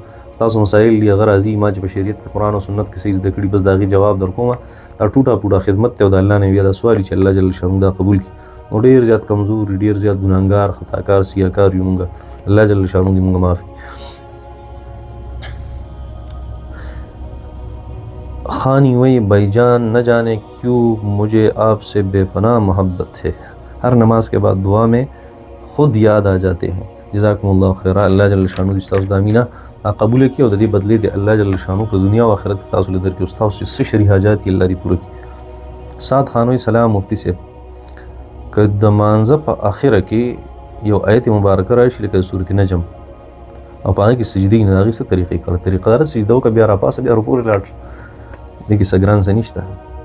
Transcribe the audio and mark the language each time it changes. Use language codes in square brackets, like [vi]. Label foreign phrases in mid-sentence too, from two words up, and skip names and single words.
[ps] ستاسو مسایل دي هغه راځي ما چې په شریعت کې قرآن او سنت کې څه زده کړي بس د هغې جواب در کومه. دا ټوټه پوټه خدمت دی او د الله نه بیا دا سوال چې الله جل شانو دا قبول کړي. نو ډېر زیات کمزور ډېر زیات ګناهګار خطاکار سیاکار یو مونږ الله جل شانو دې مونږ معاف کړي. [ur] خانی وی بھائی جان نہ جانے کیوں مجھے آپ سے بے پناہ محبت ہے ہر نماز کے بعد دعا میں خود یاد آ جاتے ہیں. [ar] جزاکم الله خیرا. [ps] الله جل شانو دې ستاسو د امینه قبول کړي او د دې بدلې د الله جل شانو په دنیا او آخرت کې تاسو له درکړي ستاسو چې څه شرعي حاجات دي الله دې پوره کړي. سعد خانوي سلام مفتی صاحب که د مانځه په اخره کې یو آیت مبارکه راشي لکه سورت نجم او په هغې کې سجدې نه د هغې څه طریقې کړه طریقه داره سجده وکړه بیا راپاسه بیا رکوع لاړ دې کې څه ګران څه نشته.